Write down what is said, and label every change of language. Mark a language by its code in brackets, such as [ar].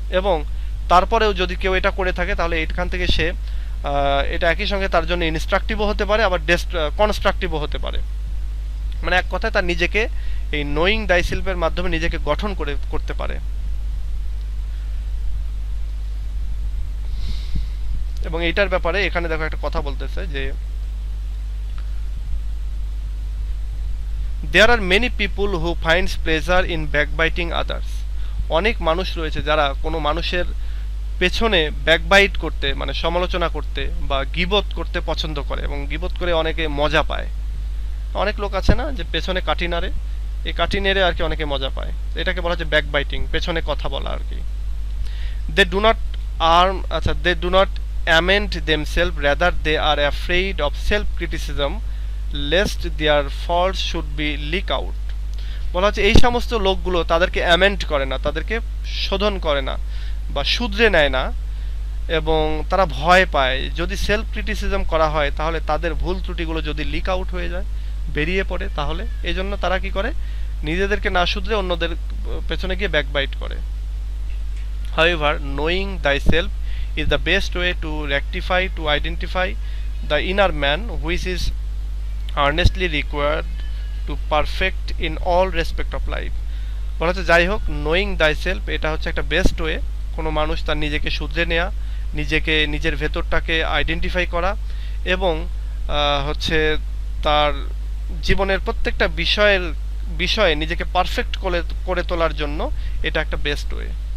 [bn] এবং তারপরেও যদি কেউ এটা করে থাকে তাহলে এখান থেকে সে এটা একই সঙ্গে তার জন্য ইনস্ট্রাকটিভও হতে পারে, আবার কনস্ট্রাকটিভও হতে পারে। মানে এক কথায় তার নিজেকে এই নোয়িং দাই সেলফের মাধ্যমে নিজেকে গঠন করতে পারে। এবং এইটার ব্যাপারে এখানে দেখো একটা কথা বলতেছে যে [en] there are many people who finds pleasure in backbiting others। [bn] অনেক মানুষ রয়েছে যারা কোনো মানুষের পেছনে ব্যাকবাইট করতে, মানে সমালোচনা করতে বা গীবত করতে পছন্দ করে, এবং গীবত করে অনেকে মজা পায়। অনেক লোক আছে না যে পেছনে কাঠি নাড়ে, এই কাঠি নেড়ে আর কি অনেকে মজা পায়, এটাকে বলা হচ্ছে ব্যাকবাইটিং, পেছনে কথা বলা আর কি। [en] They do not they do not amend themselves, rather they are afraid of self criticism lest their faults should be leak out. [bn] বলা হচ্ছে এই সমস্ত লোকগুলো তাদেরকে অ্যামেন্ড করে না, তাদেরকে শোধন করে না বা শুধরে নেয় না, এবং তারা ভয় পায় যদি সেলফ ক্রিটিসিজম করা হয় তাহলে তাদের ভুল ত্রুটিগুলো যদি লিক আউট হয়ে যায়, বেরিয়ে পড়ে, তাহলে এই জন্য তারা কি করে, নিজেদেরকে না শুধরে অন্যদের পেছনে গিয়ে ব্যাকবাইট করে। [en] However, knowing thyself is the best way to rectify, to identify the inner man which is earnestly required to perfect in all respect of life। [bn] বলা হচ্ছে যাই হোক, [en] knowing thy self [bn] এটা হচ্ছে একটা [en] best way, [bn] কোনো মানুষ তার নিজেকে শুধরে নেওয়া, নিজেকে, নিজের ভেতরটাকে আইডেন্টিফাই করা, এবং হচ্ছে তার জীবনের প্রত্যেকটা বিষয়ে নিজেকে পারফেক্ট করে তোলার জন্য এটা একটা বেস্ট ওয়ে।